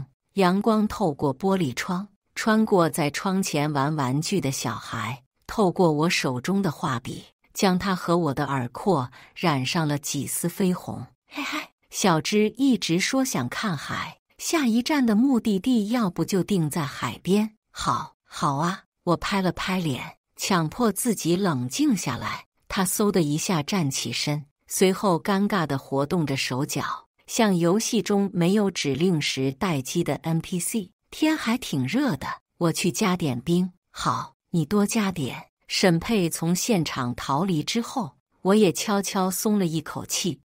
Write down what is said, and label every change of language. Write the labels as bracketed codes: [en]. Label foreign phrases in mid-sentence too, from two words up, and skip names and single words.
[zh] 陽光透過玻璃窗，穿過在窗前玩玩具的小孩，透過我手中的畫筆，將他和我的耳廓染上了幾絲绯紅。嘿嘿，小芝一直說想看海，下一站的目的地要不就定在海邊。好啊，我拍了拍臉，強迫自己冷靜下來。他嗖的一下站起身，隨後尷尬地活動着手腳，像遊戲中沒有指令時待機的 NPC。天還挺熱的，我去加點冰。好，你多加點。沈佩從現場逃離之後，我也悄悄鬆了一口氣。